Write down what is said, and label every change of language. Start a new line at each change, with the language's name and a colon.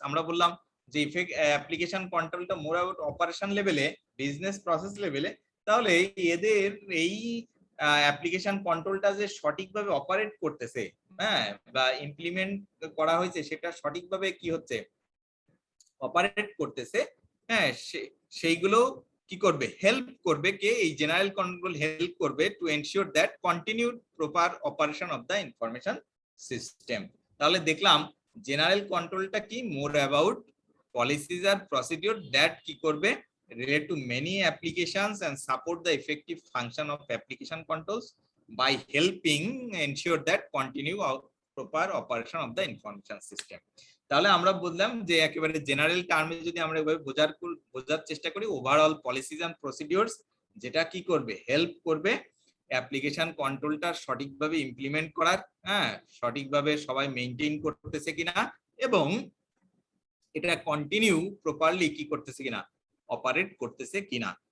Bangla: আমরা বললাম যে অ্যাপ্লিকেশন কন্ট্রোলটা মোর অ্যাবাউট অপারেশন লেভেলে, বিজনেস প্রসেস লেভেলে, তাহলে এদের এই অ্যাপ্লিকেশন কন্ট্রোলটা যে সঠিকভাবে অপারেট করতেছে, হ্যাঁ, বা ইমপ্লিমেন্ট করা হয়েছে সেটা সঠিকভাবে কি হচ্ছে, অপারেট করতেছে, হ্যাঁ, সেইগুলো কি করবে, হেল্প করবে কে, এই জেনারেল কন্ট্রোল হেল্প করবে
English: To ensure that continued proper operation of the information system.
Bangla: তাহলে দেখলাম জেনারেল কন্ট্রোলটা কি,
English: more about policies আর procedure that
Bangla: কি করবে,
English: relate to many applications and support the effective function of application controls by helping ensure that continue proper operation of the information system.
Bangla: তাহলে আমরা বললাম যে একেবারে জেনারেল টার্মে যদি আমরা এভাবে বোঝার চেষ্টা করি, ওভারঅল পলিসিস এন্ড প্রসিডিউরস যেটা কি করবে, হেল্প করবে অ্যাপ্লিকেশন কন্ট্রোলটা সঠিকভাবে ইমপ্লিমেন্ট করার, হ্যাঁ, সঠিকভাবে সবাই মেইনটেইন করতেছে কিনা, এবং এটা কন্টিনিউ প্রপারলি কি করতেছে কিনা, অপারেট করতেছে কিনা।